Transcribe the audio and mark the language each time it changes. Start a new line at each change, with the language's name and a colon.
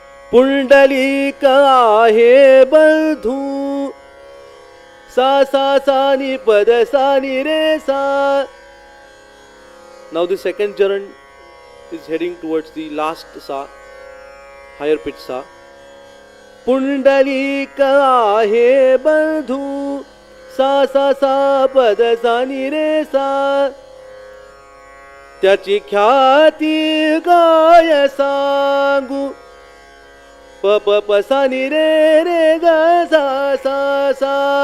Marathi: पुंडलिक आहे बंधू सा सा सा नि पद सा नि रे सा.
English: Now the second charan is heading towards the last sa, higher pitch sa.
Marathi: Pundalik आहे बंधू सा सा सा पद सा नि रे सा. त्याची ख्याती गाय सांगू प प प सा नि रे रे ग सा सा सा.